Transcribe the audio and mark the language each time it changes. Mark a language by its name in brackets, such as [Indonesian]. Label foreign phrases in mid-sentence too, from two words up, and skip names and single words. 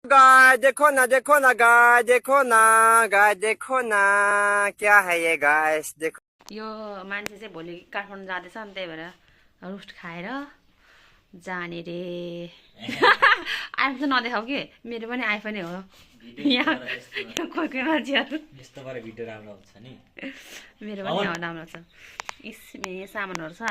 [Hindi] गाय देखो ना गाय देखो ना क्या है ये गाय देखो। [Nepali] यो मान्छे चाहिँ भोलि काठमाडौँ जाँदैछ अनि त्यही भएर रुस्ट खाएर जाने रे। आइफोन चाहिँ नदेखाऊ कि मेरो पनि आइफोनै हो। यहाँ कोही कोही मान्छेहरू यस्तो पारा भिडियो राम्रो हुन्छ नि। मेरो पनि राम्रो छ। इसमे सामानहरू छ।